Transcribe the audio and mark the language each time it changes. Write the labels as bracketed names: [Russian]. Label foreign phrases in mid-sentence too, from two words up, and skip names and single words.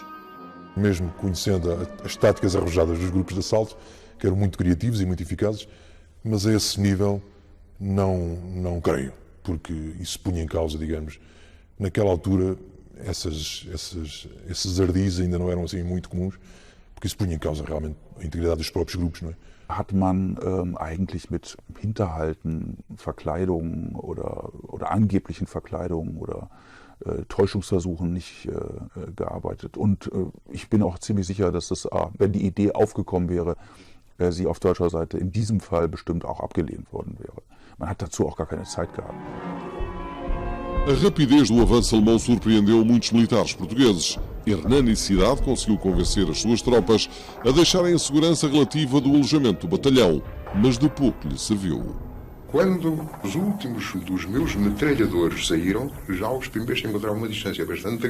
[Portuguese] Mesmo conhecendo as táticas arrojadas dos grupos de assalto, que eram muito criativos e muito eficazes, mas a esse nível não creio, porque isso punha em causa, digamos, naquela altura, esses ardis ainda não eram assim muito comuns, porque isso punha em causa realmente a integridade dos próprios grupos, não é? [German] Hat man eigentlich mit Hinterhalten, Verkleidung oder angeblichen Verkleidungen oder Täuschungsversuchen nicht gearbeitet. Und ich bin auch ziemlich sicher, dass es, wenn die Idee aufgekommen wäre, sie auf deutscher Seite in diesem Fall bestimmt auch abgelehnt worden wäre. Man hat dazu auch gar keine Zeit gehabt. [Portuguese] A rapidez do avanço alemão surpreendeu muitos militares portugueses. Hernani Cidade conseguiu convencer as suas tropas a deixarem a segurança relativa do alojamento do batalhão, mas de pouco lhe serviu. Quando os últimos dos meus metralhadores saíram, já os primeiros encontraram uma distância bastante